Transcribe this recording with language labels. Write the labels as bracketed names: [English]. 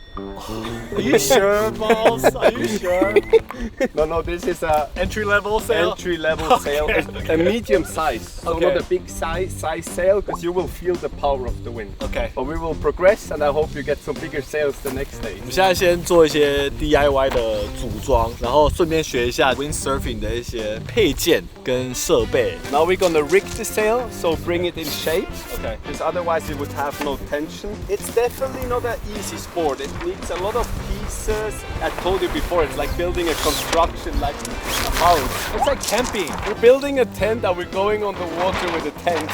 [English] Are you sure, Balls? Are you sure? No, this is a Entry-level sail? entry-level sail, a medium size. So Okay. not a big size sail, because you will feel the power of the wind. Okay. But we will progress, and I hope you get some bigger sails the next day. [Chinese] 我们现在先做一些 DIY 的组装，然后顺便学一下 windsurfing 的一些配件跟设备。 [English] Now we're gonna rig the sail, so bring it in shape. Okay. Because otherwise it would have no tension. It's definitely not an easy sport. It needs a lot of pieces. I told you before, it's like building a construction, like a house. It's like camping. We're building a tent and we're going on the water with a tent.